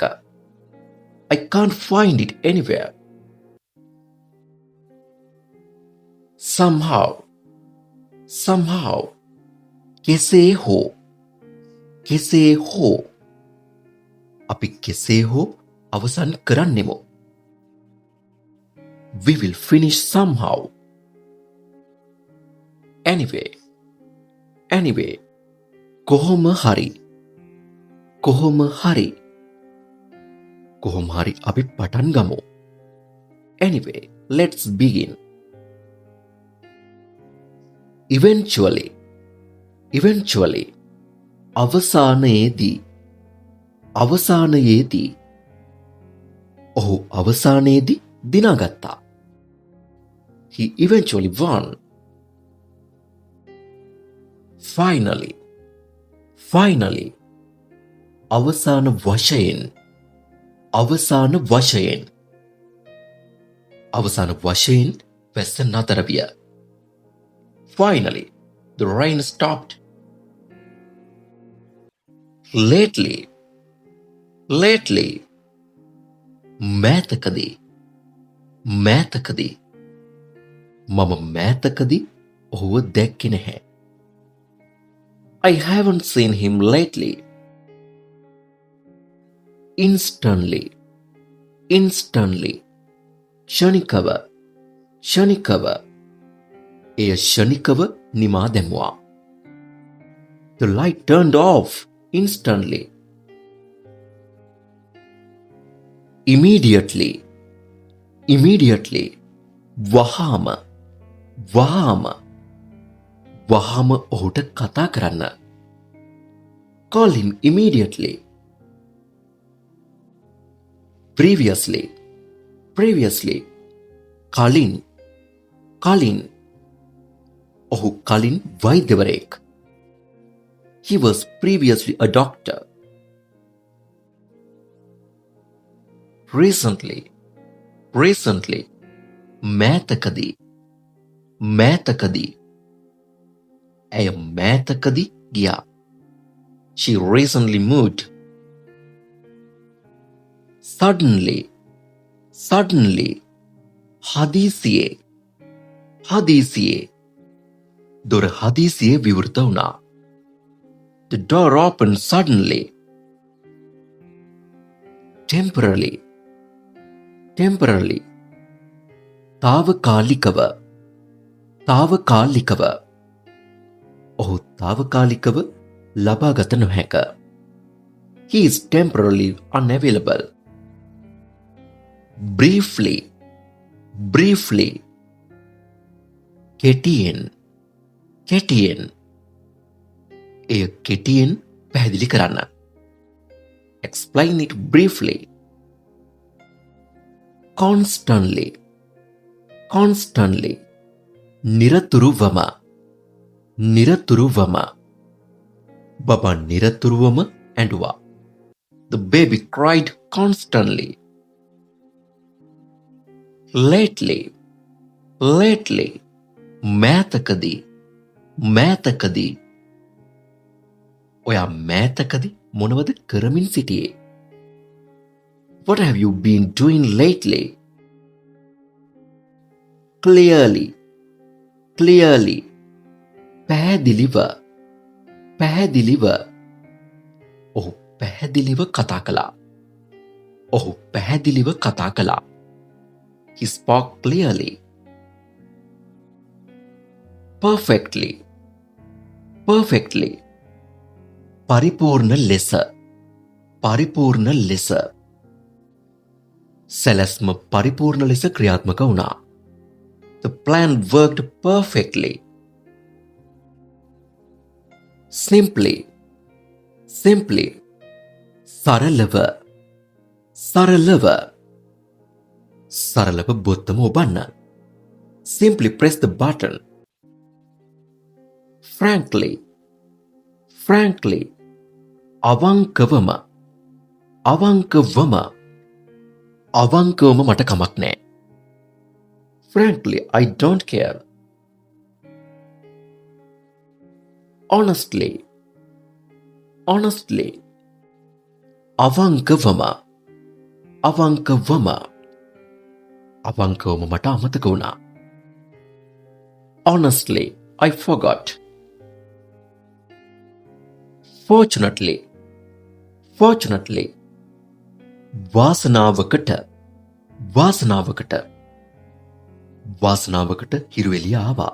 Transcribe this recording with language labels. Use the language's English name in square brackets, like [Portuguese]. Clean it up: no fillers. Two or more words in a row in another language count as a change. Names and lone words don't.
[English] I can't find it anywhere. Somehow, somehow, [Sinhala] කෙසේ හෝ, කෙසේ හෝ, අපි කෙසේ හෝ අවසන් කරන්නෙමු. [English] We will finish somehow. Anyway, anyway, [Sinhala] කොහොම හරි, කොහොම හරි, කොහොම හරි අපි පටන් ගමු. [English] Anyway, let's begin. Eventually, [Sinhala] අවසානයේදී ඔහු අවසානයේදී දිනාගත්තා. [English] He eventually won. Finally, [Sinhala] අවසාන වශයෙන් වැස්ස නතර විය. [English] Finally, the rain stopped. Lately, [Sinhala] මෑතකදී මම මෑතකදී ඔහුව දැක්කේ නැහැ. [English] I haven't seen him lately. Instantly, [Sinhala] ක්ෂණිකව එය ක්ෂණිකව නිමා දැමුවා. [English] The light turned off instantly. Immediately, [Sinhala] වහාම ඔහුට කතා කරන්න. [English] Call him immediately. Previously, [Sinhala] කලින් ඔහු කලින් වෛද්‍යවරයෙක්. [English] He was previously a doctor. Recently, [Sinhala] මෑතකදී ඇය මෑතකදී ගියා. [English] She recently moved. Suddenly, [Sinhala] හදිසියේ දොර හදිසියේ විවෘත වුණා. [English] The door opened suddenly. Temporarily, [Sinhala] తాවකාලිකව ඔහු తాවකාලිකව ලබාගත නොහැක. [English] He is temporarily unavailable. Briefly, [Sinhala] කෙටියෙන් එය කෙටියෙන් පැහැදිලි කරන්න. [English] Explain it briefly. Constantly, [Sinhala] නිරතුරුවම බබා නිරතුරුවම ඇඬුවා. [English] The baby cried constantly. Lately, [Sinhala] මෑතකදී ඔයා මෑතකදී මොනවද කරමින් සිටියේ? [English] What have you been doing lately? Clearly, [Sinhala] පැහැදිලිව ඔහු පැහැදිලිව කතා කළා. [English] He spoke clearly. Perfectly, [Sinhala] පරිපූර්ණ ලෙස සැලැස්ම පරිපූර්ණ ලෙස ක්‍රියාත්මක වුණා. [English] The plan worked perfectly. Simply, [Sinhala] සරලව බොත්තම ඔබන්න. [English] Simply press the button. Frankly, [Sinhala] අවංකවම මට කමක් නෑ. [English] Frankly, I don't care. Honestly, [Sinhala] අවංකවම මට අමතක වුණා. [English] Honestly, I forgot. Fortunately, [Sinhala] වාසනාවකට හිරුවෙලිය ආවා.